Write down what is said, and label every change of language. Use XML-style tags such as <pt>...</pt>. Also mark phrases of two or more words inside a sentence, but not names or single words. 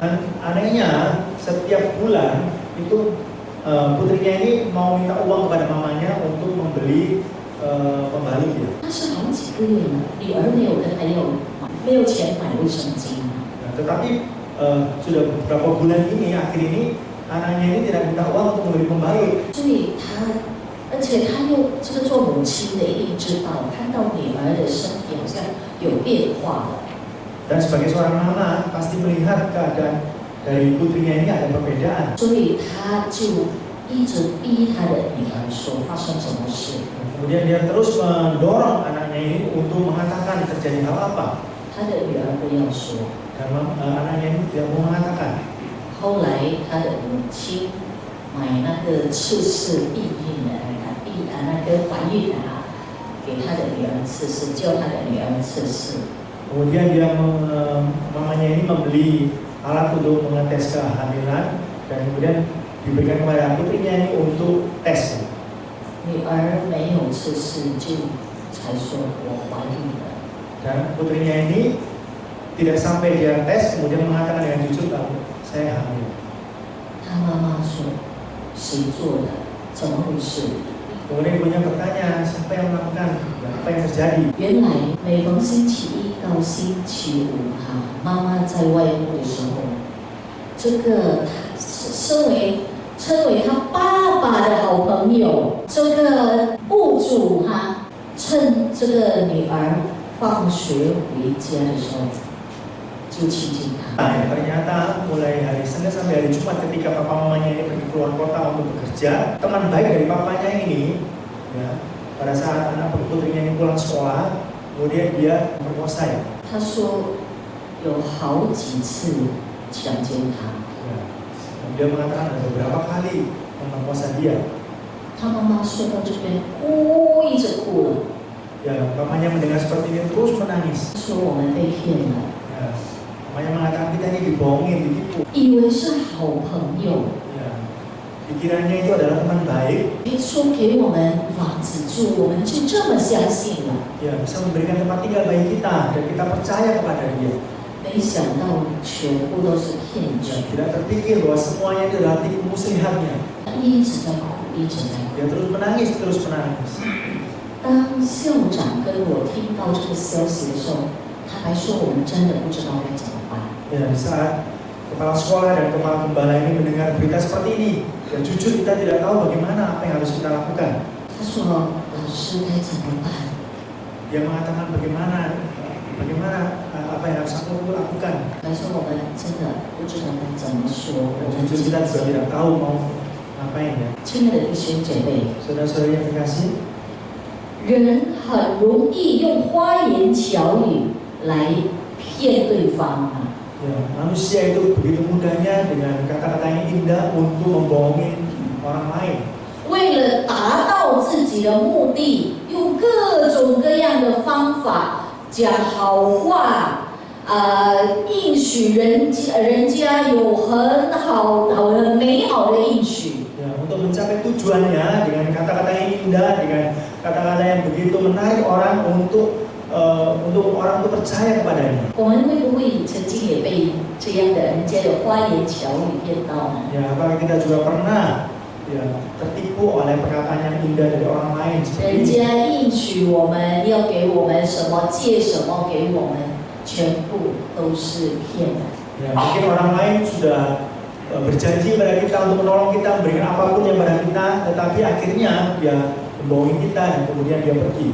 <id>Dan anehnya setiap bulan itu putrinya ini mau minta uang kepada mamanya untuk membeli pembalut ya.</id> <zh>但是好几个月了，女儿没有跟他要，没有钱买卫生巾。</zh> <id>Tetapi sudah beberapa bulan ini, akhir ini anaknya ini tidak minta uang untuk membeli pembalut.</id> <zh>所以而且他又这个做母亲的一定知道，看到女儿的身体好像有变化了。</zh> <id>Dan sebagai seorang mama pasti melihat keadaan dari putrinya ini ada perbedaan.</id> <zh>所以他就一直逼他的女儿说发生什么事。</zh> <id>Kemudian dia terus mendorong anaknya ini untuk mengatakan terjadi hal apa.</id> <zh>他的女儿不要说。</zh> <id>Dan anaknya ini tidak mau mengatakan.</id> <zh>后来他的母亲买那个测试避孕的那个怀孕的给他的女儿测试，叫他的女儿测试。</zh> <id>Kemudian dia mamanya ini membeli alat untuk mengetes kehamilan dan kemudian diberikan kepada putrinya ini untuk tes.</id> <zh>女儿没有测试就才说我怀孕了。</zh> <id>Dan putrinya ini tidak sampai dia tes kemudian mengatakan dengan jujur bahwa saya hamil.</id> <zh>他妈妈说谁做的？怎么回事？</zh> <id>Kemudian ibunya bertanya siapa yang melakukan, apa yang terjadi?</id> <zh>原来每逢星期一到星期五妈妈在外务的时候，这个称为他爸爸的好朋友，这个雇主趁这个女儿放学回家的时候，就亲近她。</zh> <id>Ternyata mulai hari Senin sampai hari Jumat ketika papa mamanya ini pergi keluar kota untuk bekerja, teman baik dari papanya ini, ya, pada saat anak putrinya ini pulang sekolah, kemudian dia memperkosa ya.</id> <zh>他说有好几次强奸她。</zh> <id>Dia mengatakan ada beberapa kali memperkosa dia.</id> <zh>他妈妈说到这边，一直哭了。</zh> <id>Ya, papanya mendengar seperti ini terus menangis.</id> <zh>说我们被骗了，</zh> <id>Ya, papanya mengatakan kita ini dibohongin, ditipu.</id> <zh>以为是好朋友，</zh> <id>Ya, pikirannya itu adalah teman baik.</id> <zh>说给我们房子住，我们就这么相信了。</zh> <id>Ya, bisa memberikan tempat tinggal bagi kita dan kita percaya kepada dia.</id> <zh>没想到全部都是骗局。</zh> <id>Tidak terpikir bahwa semuanya itu adalah tipu muslihatnya.</id> <zh>他一直在哭，一直在哭。</zh> <id>Dia terus menangis.</id> <zh>当校长跟我听到这个消息的时候，坦白说，我们真的不知道该怎么办。</zh> <id>Ya, saat kepala sekolah dan kepala gembala ini mendengar berita seperti ini, ya jujur kita tidak tahu bagaimana apa yang harus kita lakukan.</id> <zh>他说：“老师该怎么办？”</zh> <id>Dia mengatakan bagaimana apa yang harus aku lakukan.</id> <zh>他说：“我们真的不知道该怎么说。”</zh> <id>Jujur kita juga tidak tahu mau ngapain ya.</id> <zh>亲爱的弟兄姐妹，</zh> <id>Saudara-saudari yang terkasih,</id> <zh>人很容易用花言巧语来骗对方。</zh> <id>ya, manusia itu begitu mudahnya dengan kata-kata yang indah untuk membohongi orang lain.</id> <zh>为了达到自己的目的，用各种各样的方法讲好话，应许人家有很美好的应许。</zh> <id>Ya, untuk untuk mencapai tujuannya dengan kata-kata yang indah, dengan kata-kata yang begitu menarik orang untuk orang untuk percaya kepadanya.</id> <zh>我们会不会曾经也被这样的人家的花言巧语骗到呢？</zh> <id>Ya, apakah kita juga pernah ya tertipu oleh perkataan yang indah dari orang lain</id> <zh>人</zh> <id>seperti ini?</id> <zh>家应许我们要给我们什么，借什么给我们，全部都是骗的。</zh> <id>Ya, mungkin orang lain sudah berjanji pada kita untuk menolong kita, memberikan apapun yang pada kita, tetapi akhirnya dia membohongi kita dan kemudian dia pergi.</id>